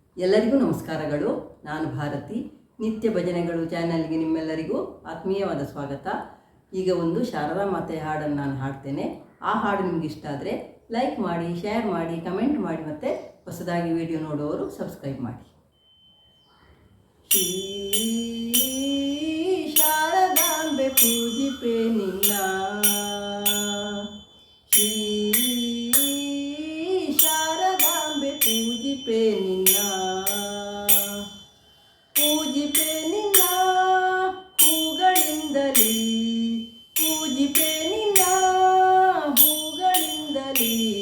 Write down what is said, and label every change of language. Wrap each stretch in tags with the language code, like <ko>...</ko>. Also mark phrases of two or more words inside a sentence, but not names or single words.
<kn>ಎಲ್ಲರಿಗೂ ನಮಸ್ಕಾರಗಳು. ನಾನು ಭಾರತಿ. ನಿತ್ಯ ಭಜನೆಗಳು ಚಾನಲ್ಗೆ ನಿಮ್ಮೆಲ್ಲರಿಗೂ ಆತ್ಮೀಯವಾದ ಸ್ವಾಗತ. ಈಗ ಒಂದು ಶಾರದಾ ಮಾತೆಯ ಹಾಡನ್ನು ನಾನು ಹಾಡ್ತೇನೆ. ಆ ಹಾಡು ನಿಮ್ಗೆ ಇಷ್ಟ ಆದರೆ ಲೈಕ್ ಮಾಡಿ, ಶೇರ್ ಮಾಡಿ, ಕಮೆಂಟ್ ಮಾಡಿ, ಮತ್ತು ಹೊಸದಾಗಿ ವಿಡಿಯೋ ನೋಡುವವರು ಸಬ್ಸ್ಕ್ರೈಬ್ ಮಾಡಿ. ಶ್ರೀ ಶಾರದಾಂಬೆ ಪೂಜಿಪೆ ನಿನ್ನ, ಶ್ರೀ ಶಾರದಾಂಬೆ ಪೂಜಿಪೆ ನಿನ್ನ, ಪೂಜಿಪೆ ನಿನ್ನ ಹೂಗಳಿಂದಲೇ, ಪೂಜಿಪೆ ನಿನ್ನ ಹೂಗಳಿಂದಲೇ.</kn>